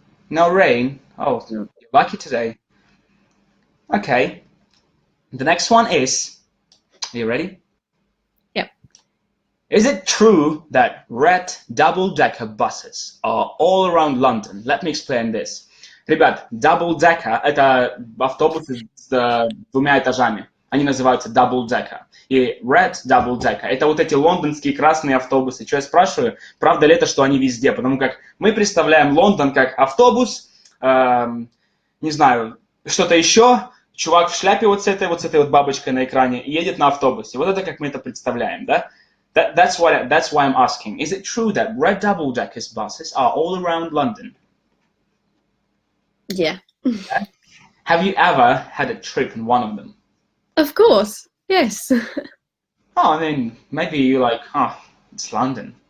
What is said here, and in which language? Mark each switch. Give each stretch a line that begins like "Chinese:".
English: no rain. Oh, No. you're lucky today. Okay. The next one is, are you ready? Yep. Is it true that red double-decker buses are all around London? Let me explain this.
Russian: Ребят, double-decker – это автобусы с двумя этажами. Они называются double-decker. И red double-decker – это вот эти лондонские красные автобусы. Что я спрашиваю? Правда ли это, что они везде? Потому как мы представляем Лондон как автобус, не знаю, что-то еще, чувак в шляпе вот с этой вот бабочкой на экране и едет на автобусе. Вот это как мы это представляем, да?
English: That's why I'm asking. Is it true that red double-decker buses are all around London? Yeah. Have you ever had a trip in one of them? Of course. Yes. Oh, I mean, maybe you're like, it's London.